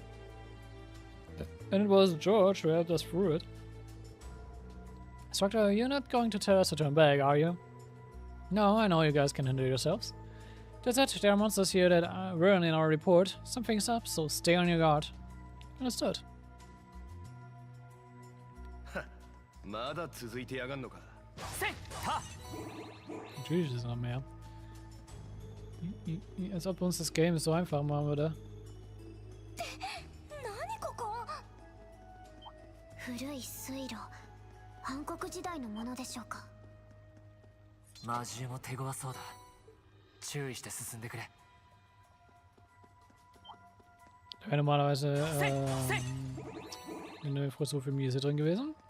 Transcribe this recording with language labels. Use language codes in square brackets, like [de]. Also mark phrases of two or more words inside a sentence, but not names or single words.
[en] And it was George who helped us through it. Instructor, you're not going to tell us to turn back, are you? No, I know you guys can handle yourselves. That's it, there are monsters here that weren't in our report. Something's up, so stay on your guard. Understood. [de] Jesus, noch mehr. Als ob uns das Game so einfach machen würde. [ja] 古い水路、暗黒時代のものでしょうか。魔獣も手強そうだ。注意して進んでくれ。 [de] Wäre normalerweise eine Frisur für Miese drin gewesen.